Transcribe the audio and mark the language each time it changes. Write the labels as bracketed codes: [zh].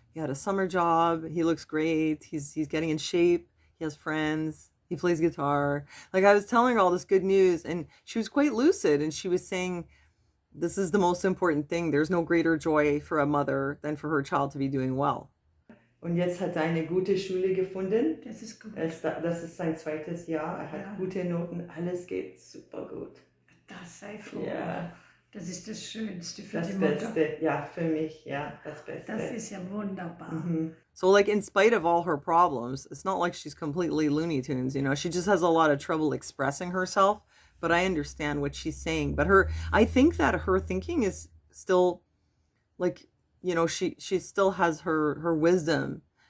[en] He had a summer job. He looks great. He's getting in shape. He has friends. He plays guitar. Like I was telling her all this good news, and she was quite lucid, and she was saying this is the most important thing. There's no greater joy for a mother than for her child to be doing well. [de] Und jetzt hat er eine gute Schule gefunden. Das ist gut. Das ist sein zweites Jahr. Er hat gute Noten. Alles geht super gut. Das sei froh. Ja. Das ist das Schönste für Das die Beste. Mutter. Ja, für mich. Ja, das Beste. Das ist ja wunderbar. [en] So like in spite of all her problems, it's not like she's completely Looney Tunes, you know. She just has a lot of trouble expressing herself, but I understand what she's saying. But I think that her thinking is still like, you know, she still has her wisdom.